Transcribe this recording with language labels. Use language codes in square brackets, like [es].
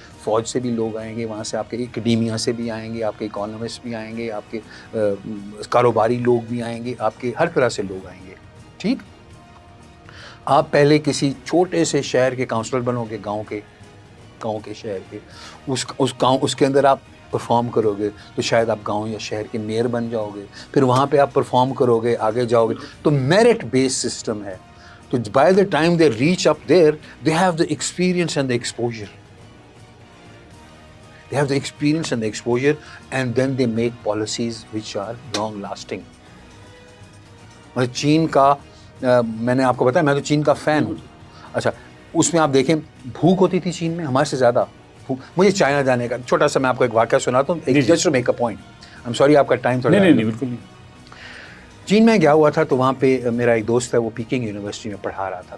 [ur] فوج سے بھی لوگ آئیں گے, وہاں سے آپ کے اکیڈیمیا سے بھی آئیں گے, آپ کے اکانومسٹ بھی آئیں گے, آپ کے کاروباری لوگ بھی آئیں گے, آپ کے ہر طرح سے لوگ آئیں گے. ٹھیک. آپ پہلے کسی چھوٹے سے شہر کے کاؤنسلر بنو گے, گاؤں کے شہر کے, اس کے اندر آپ پرفارم کرو گے تو شاید آپ گاؤں یا شہر کے میئر بن جاؤ گے. پھر وہاں پہ آپ پرفارم کرو گے, آگے جاؤ گے. تو میرٹ بیس سسٹم ہے. [en] تو by the time they reach up there, they have the experience and the exposure. They have the experience and the exposure, and then they make policies which are long lasting. [ur] چین کا میں نے آپ کو بتایا, میں تو چین کا فین ہوں. اچھا اس میں آپ دیکھیں بھوک ہوتی تھی چین میں ہمارے سے زیادہ. مجھے چائنا جانے کا چھوٹا سا میں آپ کو ایک واقعہ سناتا ہوں, [en] Just to make a point. I am sorry [ur] آپ کا ٹائم تھوڑا. نہیں بالکل نہیں. چین میں گیا ہوا تھا تو وہاں پہ میرا ایک دوست ہے, وہ پیکنگ یونیورسٹی میں پڑھا رہا تھا.